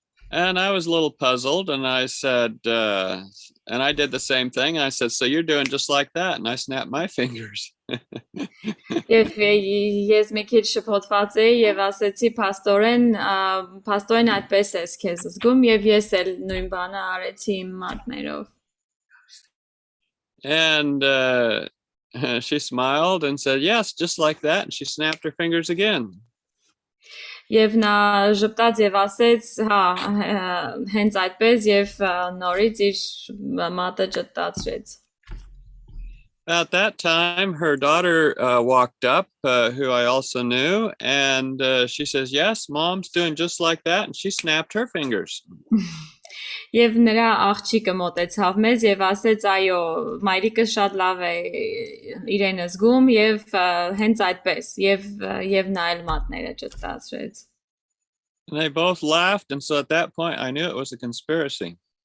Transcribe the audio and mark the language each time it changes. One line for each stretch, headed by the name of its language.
English: And I was a little puzzled and I said, and I did the same thing. I said, "So you're doing just like that?" And I snapped my fingers.
Armenian: Եվ ես մի քիչ շփոթված էի եւ ասեցի փաստորեն այդպես ես քեզ զգում եւ ես էլ նույն բանը արեցի իմ մատներով։
English: And she smiled and said, "Yes, just like that." And she snapped her fingers again.
Armenian: Եվ նա ժպտաց եւ ասեց, հա, հենց այդպես եւ նորից իր մատը ճտացրեց։
English: At that time, her daughter walked up, who I also knew, and she says, "Yes, Mom's doing just like that." And she snapped her fingers.
Armenian: Եվ նրա աղջիկը մոտեցավ մեզ եւ ասեց, այո, մայրիկս շատ լավ է իրեն զգում եւ հենց այդպես եւ նա էլ մատները ճտացրեց։
English: And they both laughed, and so at that point I knew it was a conspiracy.